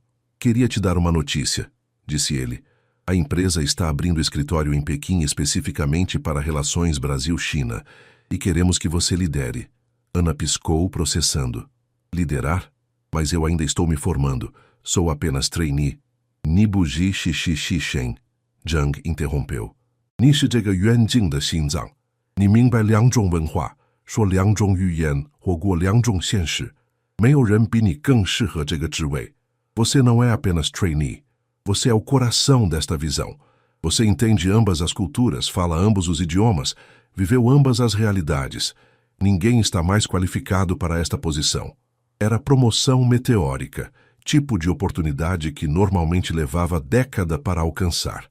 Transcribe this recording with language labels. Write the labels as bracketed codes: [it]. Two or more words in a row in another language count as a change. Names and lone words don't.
[pt] Queria te dar uma notícia, disse ele. A empresa está abrindo escritório em Pequim especificamente para relações Brasil-China e queremos que você lidere. Ana piscou, processando. Liderar? Mas eu ainda estou me formando. Sou apenas trainee. Nibuji Xixi Shen. Zhang interrompeu. [zh] 你是这个愿景的心脏. 你明白 2种文化, 说2种语言或过2种现实. 没有人比你更适合这个职位. [pt] Você não é apenas trainee. Você é o coração desta visão. Você entende ambas as culturas, fala ambos os idiomas, viveu ambas as realidades. Ninguém está mais qualificado para esta posição. Era promoção meteórica, tipo de oportunidade que normalmente levava década para alcançar.